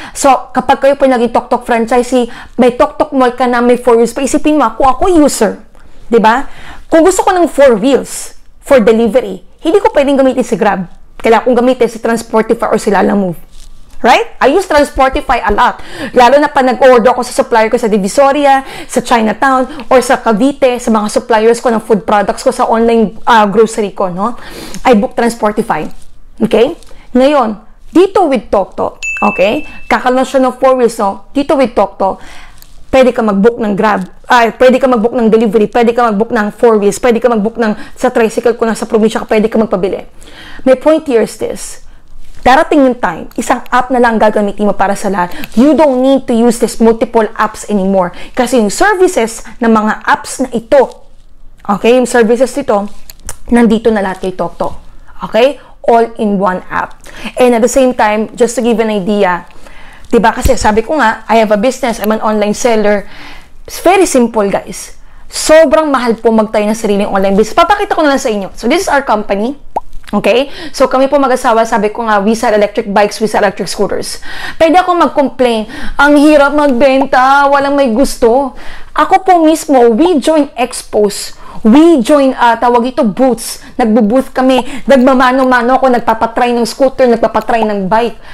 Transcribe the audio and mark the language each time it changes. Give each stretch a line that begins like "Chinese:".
Filipino: So, kapag kayo po naging TokTok franchisee, may TokTok mall ka na, may 4 wheels pa. Isipin mo, ako user. Diba? Kung gusto ko ng 4 wheels for delivery, hindi ko pwedeng gamitin si Grab. Kailangan kong gamitin si Transportify or si Lalamove. Right?
English: I use Transportify a lot.
Filipino: Lalo na pa nag-order ako sa supplier ko sa Divisoria, sa Chinatown, or sa Cavite, sa mga suppliers ko ng food products ko sa online grocery ko, no?
English: I book Transportify. Okay?
Filipino: Ngayon, dito with TokTok, okay? Kakalan siya ng 4 wheels, no? Dito with TokTok, pwede ka mag-book ng Grab, pwede ka mag-book ng delivery, pwede ka mag-book ng 4 wheels, pwede ka mag-book ng sa tricycle ko na sa probinsya ka, pwede ka magpabili.
English: My point here is this.
Filipino: Darating yung time, isang app na lang gagamitin mo para sa lahat.
English: You don't need to use this multiple apps anymore.
Filipino: Kasi yung services ng mga apps na ito, okay, yung services nito, nandito na lahat kay TokTok. Okay?
English: All in one app. And at the same time, just to give an idea,
Filipino: diba kasi sabi ko nga,
English: I have a business, I'm an online seller. It's very simple, guys.
Filipino: Sobrang mahal po magtayo ng sariling online business. Papakita ko na lang sa inyo.
English: So, this is our company.
Filipino: Okay?
English: So,
Filipino: kami po mag-asawa, sabi ko nga,
English: we sell electric bikes, we sell electric scooters.
Filipino: Pwede akong mag-complain, ang hirap magbenta, walang may gusto. Ako po mismo,
English: we join expos. We join,
Filipino: tawag ito,
English: booths.
Filipino: Nagbo-booth kami. Nagmamano-mano ako, nagpapatry ng scooter, nagpapatry ng bike.